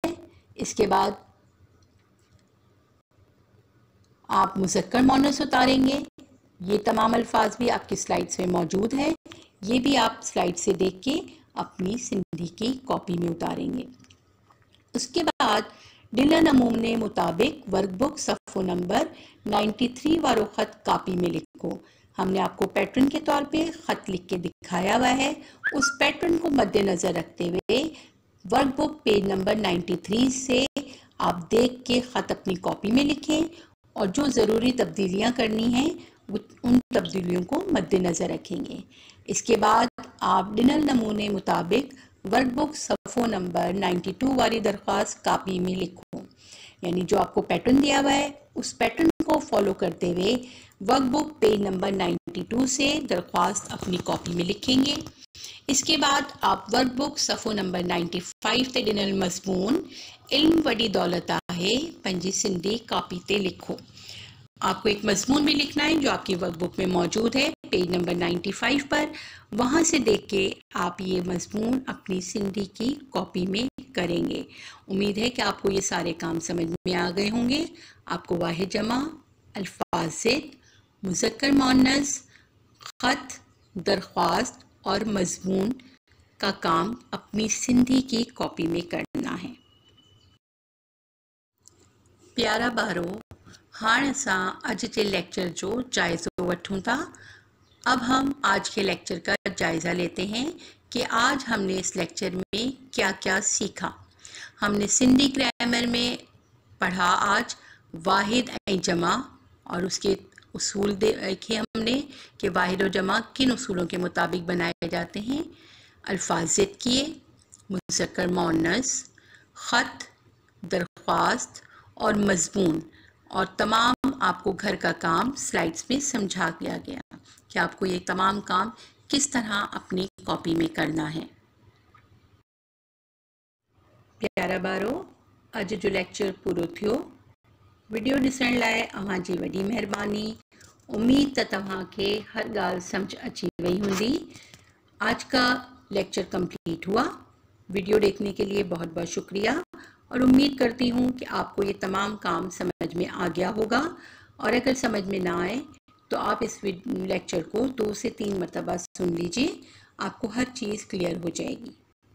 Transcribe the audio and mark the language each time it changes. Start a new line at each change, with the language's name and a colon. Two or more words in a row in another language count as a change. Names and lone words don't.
Urdu: اس کے بعد آپ مذکر مونس اتاریں گے. یہ تمام الفاظ بھی آپ کی سلائیڈز میں موجود ہے، یہ بھی آپ سلائیڈ سے دیکھ کے اپنی سندھی کی کاپی میں اتاریں گے. اس کے بعد
Sindhi: ॾिनल नमूने मुताबिक वर्कबुक सफ़ो नंबर 93 वारो ख़त कॉपी में लिखो।
Urdu: ہم نے آپ کو پیٹرن کے طور پے خط لکھ کے دکھایا ہوا ہے. اس پیٹرن کو مدنظر رکھتے ہوئے
English: workbook page number 93
Urdu: سے آپ دیکھ کے خط اپنی کاپی میں لکھیں اور جو ضروری تبدیلیاں کرنی ہیں ان تبدیلیوں کو مدنظر رکھیں گے. اس کے بعد آپ
Sindhi: ॾिनल नमूने मुताबिक वर्कबुक सफ़ो नंबर 92 वाली दरख्वास्त कॉपी में लिखो।
Urdu: یعنی جو آپ کو پیٹرن دیا ہوا ہے اس پیٹرن کو فالو کرتے ہوئے
English: workbook page number 92
Urdu: سے درخواست اپنی کاپی میں لکھیں گے. اس کے بعد آپ
Sindhi: वर्कबुक सफ़ो नंबर 95 ते ॾिनल मज़मून इल्म वॾी दौलत आहे पंहिंजी सिंधी कॉपी ते लिखो।
Urdu: آپ کو ایک مضمون بھی لکھنا ہے جو آپ کی ورک بک میں موجود ہے
English: page number 95
Urdu: پر. وہاں سے دیکھ کے آپ یہ مضمون اپنی سندھی کی کاپی میں کریں گے. امید ہے کہ آپ کو یہ سارے کام سمجھ میں آ گئے ہوں گے. آپ کو واحد جمع، الفاظ ضد، مذکر مؤنث، خط، درخواست اور مضمون کا کام اپنی سندھی کی کاپی میں کرنا ہے.
Sindhi: प्यारा ॿारो, हाँ असां अज के लेक्चर जो जायज़ो वठूं था।
Urdu: اب ہم آج کے لیکچر کا جائزہ لیتے ہیں کہ آج ہم نے اس لیکچر میں کیا کیا سیکھا. ہم نے سندھی گرامر میں پڑھا آج واحد ایں جمع اور اس کے اصول دیکھے ہم نے کہ واحد اور جمع کن اصولوں کے مطابق بنائے جاتے ہیں. الفاظ ضد کیے، مذکر مؤنث، خط، درخواست اور مضمون اور تمام آپ کو گھر کا کام سلائیڈز میں سمجھا دیا گیا کہ آپ کو یہ تمام کام کس طرح اپنی کاپی میں کرنا ہے.
Sindhi: प्यारा ॿारो, अज जो लेक्चर पूरो थियो। वीडियो ॾिसण लाइ अव्हां जी वॾी महिरबानी। उम्मीद त तव्हांखे हर ॻाल्हि समझ अची वई हूंदी।
Urdu: آج کا لیکچر کمپلیٹ ہوا۔ ویڈیو دیکھنے کے لیے بہت بہت شکریہ اور امید کرتی ہوں کہ آپ کو یہ تمام کام سمجھ میں آ گیا ہوگا. اور اگر سمجھ میں نہ آئے تو آپ اس لیکچر کو 2 سے 3 مرتبہ سن لیجیے، آپ کو ہر چیز کلیئر ہو جائے گی.